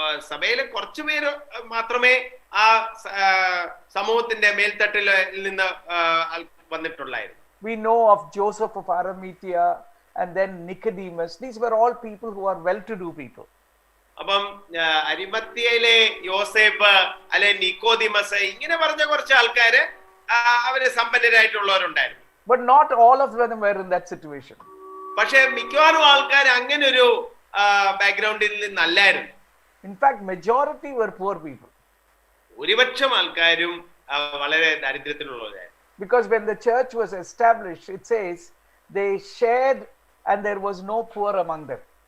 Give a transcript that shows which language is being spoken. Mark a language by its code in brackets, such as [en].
[ml] സഭയിലെ കുറച്ചു പേര് മാത്രമേ ആ സമൂഹത്തിന്റെ മേൽത്തട്ടിൽ നിന്ന് വന്നിട്ടുള്ളായിരുന്നു. [en] We know of Joseph of Arimathea and then Nicodemus. These were all people who are well-to-do people. [ml] അപ്പം അരിമത്തിയയിലെ യോസേഫ് അല്ലെ നിക്കോദിമസ് ഇങ്ങനെ പറഞ്ഞ കുറച്ച് ആൾക്കാര് അവര് സമ്പന്നരായിട്ടുള്ളവരുണ്ടായിരുന്നു. [en] But not all of them were in that situation. [ml] പക്ഷെ മിക്കവാറും ആൾക്കാർ അങ്ങനെ ഒരു ബാക്ക്ഗ്രൗണ്ടിൽ നിന്നല്ലായിരുന്നു. [en] In fact, majority were poor people. [ml] ഭൂരിപക്ഷം ആൾക്കാരും വളരെ ദാരിദ്ര്യത്തിലുള്ളവരായിരുന്നു. [en] Because when the church was established, it says they shared and there was no poor among them.